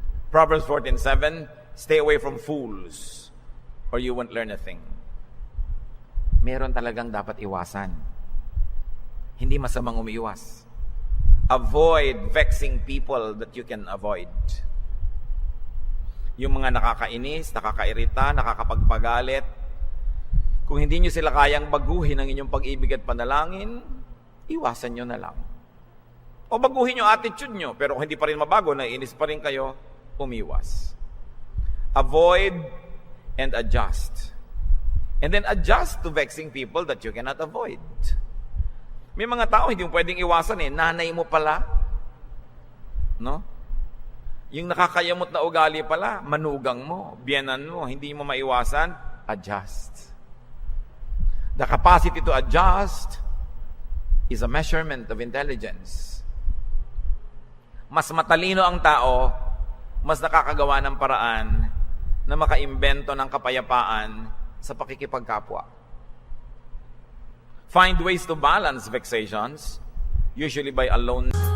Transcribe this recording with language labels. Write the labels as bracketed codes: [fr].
[en] Proverbs 14:7, stay away from fools or you won't learn a thing. [tl] Meron talagang dapat iwasan. Hindi masamang umiiwas. [en] Avoid vexing people that you can avoid. [tl] Yung mga nakakainis, nakakairita, nakakapagpagalit, kung hindi nyo sila kayang baguhin ang inyong pag-ibig at panalangin, iwasan nyo na lang. O baguhin yung attitude nyo, pero kung hindi pa rin mabago, naiinis pa rin kayo, umiwas. [en] Avoid and adjust. And then adjust to vexing people that you cannot avoid. [tl] May mga tao hindi mo pwedeng iwasan nanay mo pala. No? Yung nakakayamot na ugali pala, manugang mo, biyenan mo, hindi mo maiwasan, adjust. [en] The capacity to adjust is a measurement of intelligence. [tl] Mas matalino ang tao, mas nakakagawa ng paraan na makaimbento ng kapayapaan sa pakikipagkapwa. [en] Find ways to balance vexations, usually by alone.